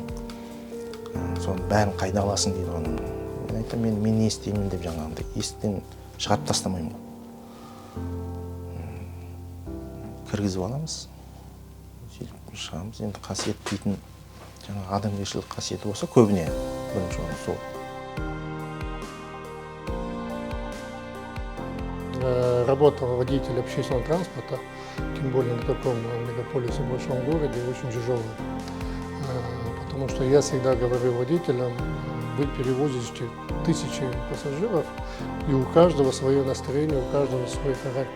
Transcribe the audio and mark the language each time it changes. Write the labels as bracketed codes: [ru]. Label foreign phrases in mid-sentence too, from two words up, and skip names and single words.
[kk] Соның бәрін қайда аласың дейді оны. Мен айтамын, мен не істеймін деп жаңағындай есіктен шығарып тастамаймын ғой. Кіргізіп аламыз, шығамыз. Енді қасиет дейтін жаңағы адамгершілік қасиеті болса көбіне бірінші орын сол. [ru] Работа водителя общественного транспорта, тем более на таком мегаполисе, большом городе, очень тяжелая. Потому что я всегда говорю водителям, вы перевозите тысячи пассажиров, и у каждого свое настроение, у каждого свой характер.